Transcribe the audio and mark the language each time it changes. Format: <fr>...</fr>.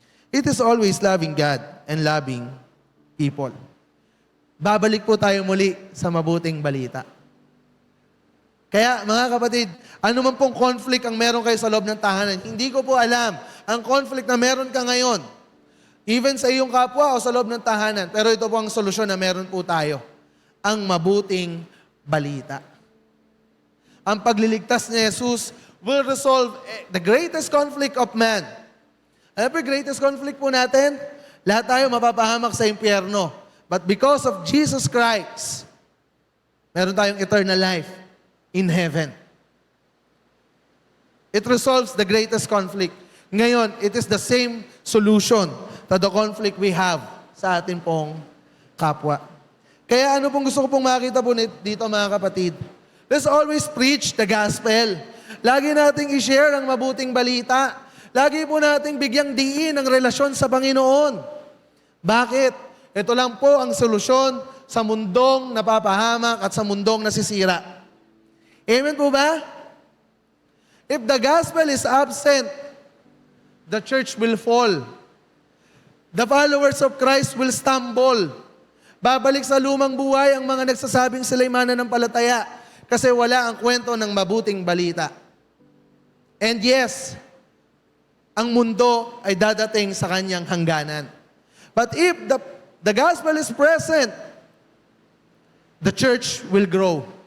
<en>It is always loving God and loving people.</en> <tl>Babalik po tayo muli sa mabuting balita. Kaya mga kapatid, ano man pong conflict ang meron kayo sa loob ng tahanan, hindi ko po alam ang conflict na meron ka ngayon. Even sa iyong kapwa o sa loob ng tahanan. Pero ito po ang solusyon na meron po tayo. Ang mabuting balita. Ang pagliligtas ni Jesus</tl> <en>will resolve the greatest conflict of man.</en> <tl>Ano po yung greatest conflict po natin? Lahat tayo mapapahamak sa impyerno.</tl> <en>But because of Jesus Christ,</en> <tl>meron tayong</tl> <en>eternal life in heaven. It resolves the greatest conflict. Ngayon, it is the same solution to the conflict we have</en> <tl>sa ating pong kapwa. Kaya ano pong gusto ko pong makita po dito mga kapatid?</tl> <en>Let's always preach the gospel.</en> <tl>Lagi nating i-share ang mabuting balita. Lagi po nating bigyang diin ang relasyon sa Panginoon. Bakit? Ito lang po ang solusyon sa mundong napapahamak at sa mundong nasisira. Amen po ba?</tl> <en>If the gospel is absent, the church will fall. The followers of Christ will stumble.</en> <tl>Babalik sa lumang buhay ang mga nagsasabing sila'y mananampalataya kasi wala ang kwento ng mabuting balita. And yes, ang mundo ay dadating sa kanyang hangganan.</tl> <en>But if the gospel is present, the church will grow.</en>